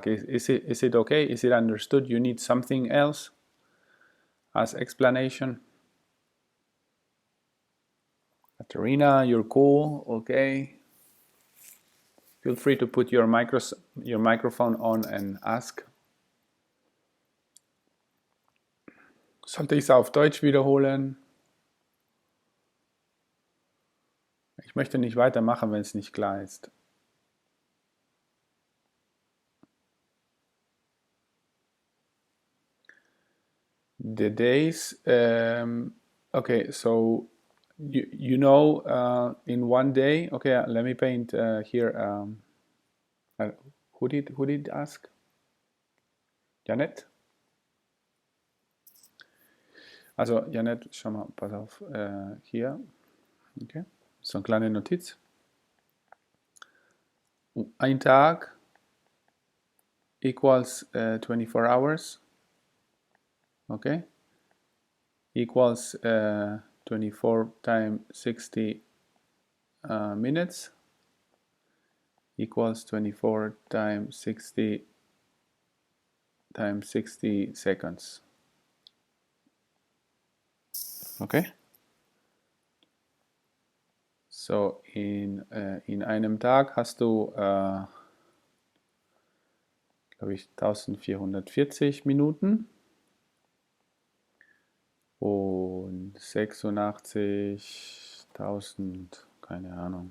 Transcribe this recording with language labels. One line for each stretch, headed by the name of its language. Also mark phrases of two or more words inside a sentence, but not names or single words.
English: Is it okay? Is it understood? You need something else as explanation? Katerina, you're cool. Okay. Feel free to put your microphone on and ask.
German: Sollte ich es auf Deutsch wiederholen? Ich möchte nicht weitermachen, wenn es nicht klar ist.
English: The days, okay, so you know in one day, okay, let me paint here. Who did ask? Janet?
German: Also Janet, schau mal, pass auf, hier, okay, so eine kleine Notiz. Ein Tag
English: equals 24 hours, okay, equals 24 times 60 minutes, equals 24 times 60 seconds. Okay?
German: So in einem Tag hast du, glaube ich, 1440 Minuten und 86.000, keine Ahnung.